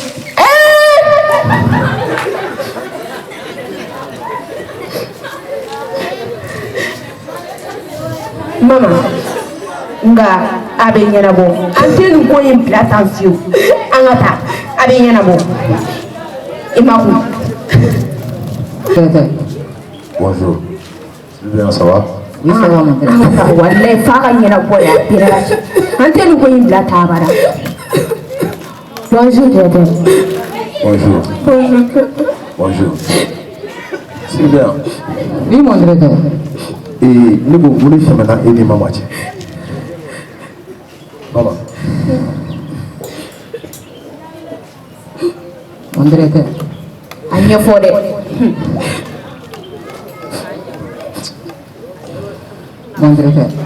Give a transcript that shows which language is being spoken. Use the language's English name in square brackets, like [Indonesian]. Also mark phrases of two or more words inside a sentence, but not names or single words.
[Bambara] Mama, nka a bɛ ɲɛnabɔ an tɛ nin ko in bila tan fiyewu an ka taa a bɛ ɲɛnabɔ I ma kun. [French] Bonjour. Sylvia, ça va? Oui, ça va maintenant. [Bambara] Walayi f'a ka ɲɛnabɔ yan pere an tɛ nin ko in bila tan bara. [French] Bonjour Dede. Bonjour. Bonjour. Sylvia. Oui, mon directeur. [Bambara] Ne b'o bolo tɛmɛna e ni mama cɛ. Mama. [French] Mon directeur. [Bambara] A ɲɛfɔ dɛ. [French] Mon directeur.